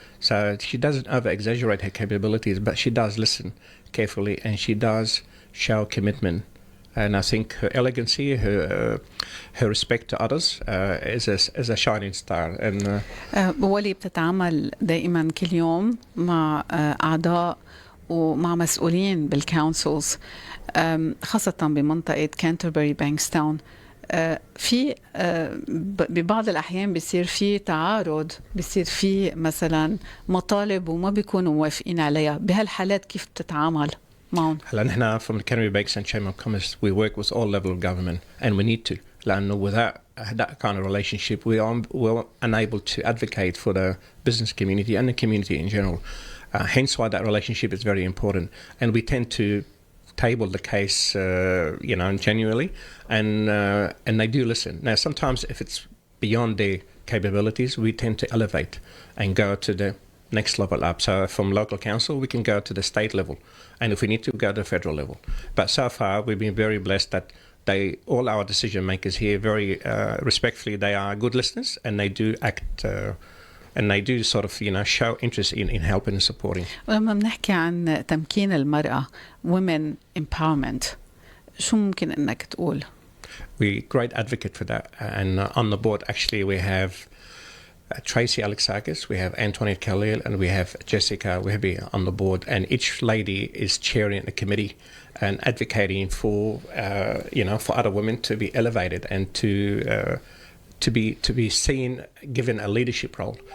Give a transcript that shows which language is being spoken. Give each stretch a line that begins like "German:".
English: So she doesn't over-exaggerate her capabilities, but she does listen carefully, and she does show commitment. And I think her elegancy, her respect to others is a shining star. And
Arabic: ولي بتتعامل دائما كل يوم مع أعضاء ومع مسؤولين بالكونسلز، خاصة بمنطقة كانتربري-بانكستاون. في ببعض الأحيان بيصير في تعارض، بيصير في مثلا مطالب وما بيكونوا موافقين عليها. بهالحالات كيف بتتعامل معهم؟ هلا نحن
English: from the Canterbury-Bankstown Chamber of Commerce we work with all level of government, and we need to,
Arabic: لأنه
English: without that kind of relationship we're unable to advocate for the business community and the community in general. Hence why that relationship is very important, and we tend to table the case, genuinely, and they do listen. Now, sometimes if it's beyond their capabilities, we tend to elevate and go to the next level up. So from local council, we can go to the state level, and if we need to, go to the federal level. But so far, we've been very blessed that all our decision makers here, very respectfully, they are good listeners, and they do act. And they do sort of, show interest in helping and supporting.
Arabic: ولما بنحكي عن تمكين المرأة,
English: women empowerment,
Arabic: شو ممكن إنك تقول؟
English: We're great advocate for that. And on the board, actually, we have Tracy Alexakis, we have Antoinette Khalil, and we have Jessica Wehby on the board. And each lady is chairing a committee and advocating for, for other women to be elevated and to be seen, given a leadership role.